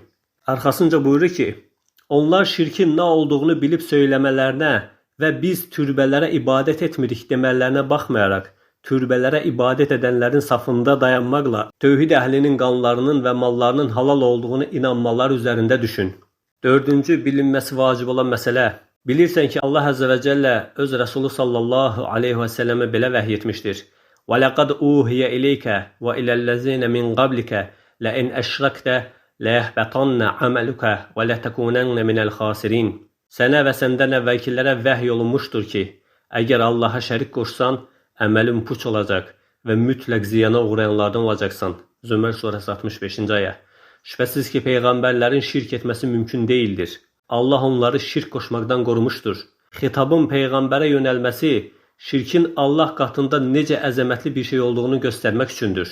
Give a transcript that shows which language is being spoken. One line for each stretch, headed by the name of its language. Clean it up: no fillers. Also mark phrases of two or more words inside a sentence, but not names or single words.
Azerbaijani: Arxasınca buyurur ki, onlar şirkin nə olduğunu bilib söyləmələrinə və biz türbələrə ibadət etmirik demələrinə baxmayaraq, türbələrə ibadət edənlərin safında dayanmaqla tövhid əhlinin qanlarının və mallarının halal olduğunu inanmalar üzərində düşün. Dördüncü bilinməsi vacib olan məsələ. Bilirsən ki, Allah
Arabic: عز وجل
Azerbaijani: öz Rəsulü
Arabic: صلى الله عليه وسلم
Azerbaijani: belə vəhy etmişdir.
Arabic: وَلَقَدْ أُوهِيَ إِلَيْكَ وَإِلَى الَّذِينَ مِنْ قَبْلِكَ لَإِنْ أَشْرَكْتَ لَيَحْبَطَنَّ عَمَلُكَ وَلَتَكُونَنَّ مِنَ الْخَاسِرِينَ.
Azerbaijani: Sənə və səndən əvvəlkilərə vəhy olunmuşdur ki, əgər Allaha şərik qoşsan, əməlin puç olacaq və mütləq ziyana uğrayanlardan olacaqsan. Zümər surəsi 65-ci ayə. Şübhəsiz ki, peyğəmbərlərin şirk etməsi mümkün deyildir. Allah onları şirk qoşmaqdan qorumuşdur. Xitabın peyğəmbərə yönəlməsi şirkin Allah qatında necə əzəmətli bir şey olduğunu göstərmək üçündür.